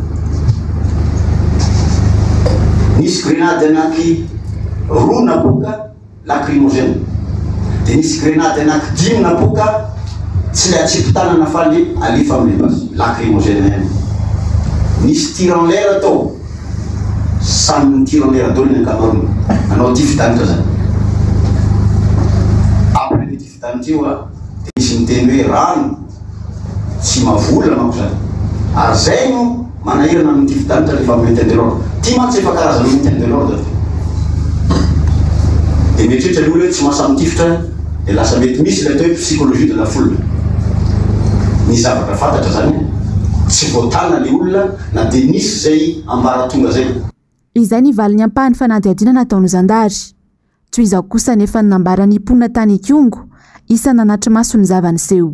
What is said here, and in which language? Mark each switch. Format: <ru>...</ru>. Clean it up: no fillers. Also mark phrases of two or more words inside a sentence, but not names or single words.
<mg>Nisy grenade anaky 2 napoaka lacrymogène dia nisy grenade anaky 5 napoaka tsy le atsipon-tanana fa le alefa amin'ny basy lacrymogène ihany. Nisy</mg> <fr>tir en l'air</fr> <mg>atao samy</mg> <fr>tir en l'air</fr> <mg>daholo ny ankamaroany anao ty fidanitra zany. Après le ty fidanitra io nisy miteny hoe rano tsy mavola manko zany ary zay no manahirana amin'ny ty fidanitra rehefa</mg> <fr>maintien de l'ordre.</fr> <mg>Ty mantsy efa karazana</mg> <fr>maintien de l'ordre</fr> <mg>dia mieritreritra ny olona hoe tsy mahasamy tifitra dia lasa mety misy le atao hoe</mg> <fr>psychologie de la foule.</fr> <mg>Ny zavatra fantatra zany tsy voatana le olona na dia nisy zay ambaratonga zay. Izay ny valin'ny ampahany fanadihadiana nataony zandary toy izao kosa nefa nambarany mponina tany Ikongo isa nanatry maso ny zavaniseho.</mg>